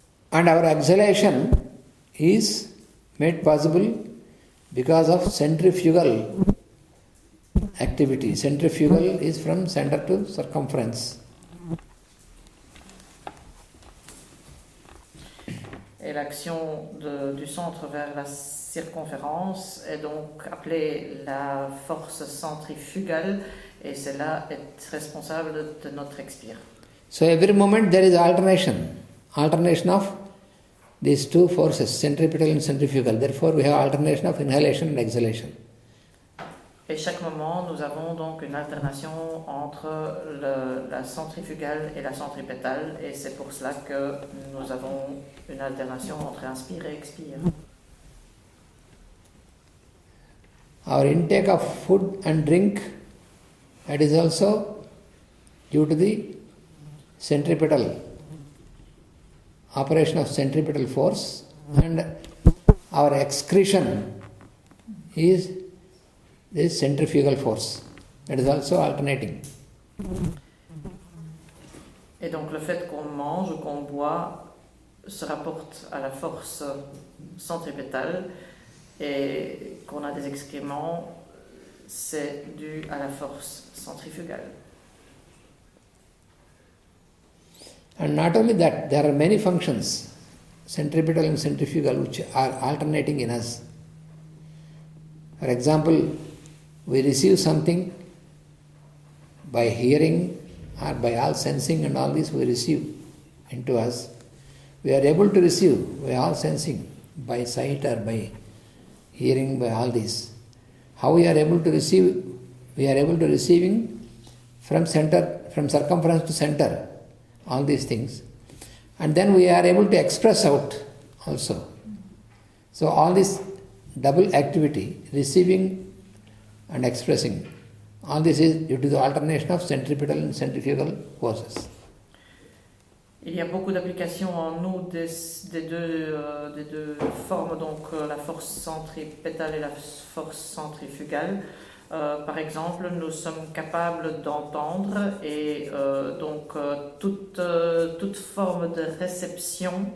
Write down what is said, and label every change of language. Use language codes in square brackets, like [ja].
[en] And our exhalation is made possible because of centrifugal activity. Centrifugal is from center to circumference. [fr] Et l'action du centre vers la circonférence est donc appelée la force centrifugale et celle-là est responsable de notre expire. [en] So every moment there is alternation of these two forces, centripetal and centrifugal. Therefore we have alternation of inhalation and exhalation. [fr] Et chaque moment, nous avons donc une alternation entre la centrifugale et la centripétale, et c'est pour cela que nous avons une alternation entre inspire et expire. [en] Our intake of food and drink, that is also due to the centripetal operation of centripetal force, and our excretion is this centrifugal force. That is also alternating. [fr] Et donc le fait qu'on mange ou qu'on boit se rapporte à la force centripétale et qu'on a des excréments, c'est dû à la force centrifugale. [en] And not only that, there are many functions, centripetal and centrifugal, which are alternating in us. For example, we receive something by hearing or by all sensing and all this we receive into us. We are able to receive by all sensing, by sight or by hearing, by all this. How we are able to receive? We are able to receiving from circumference to center, all these things. And then we are able to express out also. So all this double activity, receiving and expressing, all this is due to the alternation of centripetal and centrifugal forces. [fr] Il y a beaucoup d'applications en nous des deux formes, donc la force centripétale et la force centrifugale. Par exemple, nous sommes capables d'entendre et toute forme de réception